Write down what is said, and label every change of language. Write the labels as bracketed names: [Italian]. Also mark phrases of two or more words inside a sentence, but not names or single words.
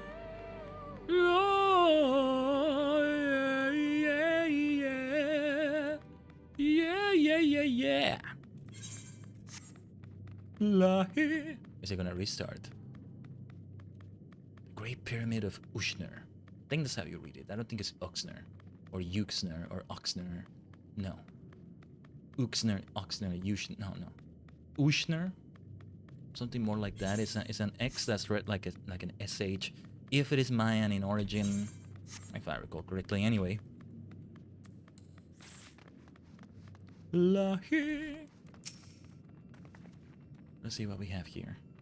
[English] Yeah. Is it gonna restart? Great Pyramid of Ushner. I think that's how you read it. I don't think it's Uxner. Or Yuxner. Or Oxner. No. Uxner, Oxner, Ushner. No. Ushner? Something more like that. It's an X that's read like an SH. If it is Mayan in origin. If I recall correctly, anyway. Let's see what we have here.